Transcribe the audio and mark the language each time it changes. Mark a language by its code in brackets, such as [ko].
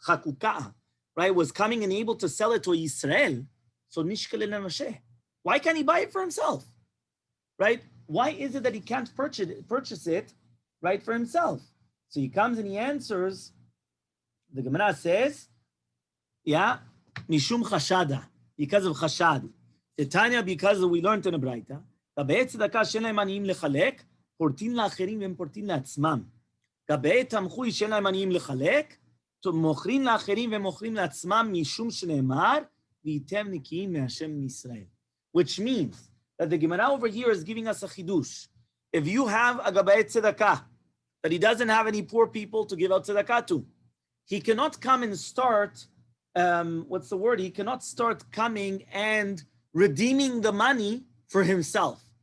[en] Chakukah, right, was coming and able to sell it to Israel, so Nishkel. Why can't he buy it for himself? Right? Why is it that he can't purchase it, right, for himself? So he comes and he answers, the Gemara says, yeah, Mishum Chashada, because of Chashad. Titania, because we learned in a Braita, [he] גבי צדקה שאין להם עניים לחלק, פורטין לאחרים והם פורטין לעצמם. גבי תמחוי שאין להם עניים לחלק, מוכרים לאחרים ומוכרים לעצמם משום שנאמר, וייתם נקיים מהשם מישראל. [en] Which means that the Gemara over here is giving us a chidush. If you have a גבי tzedakah, that he doesn't have any poor people to give out tzedakah to, he cannot come and start, he cannot start coming and redeeming the money for himself.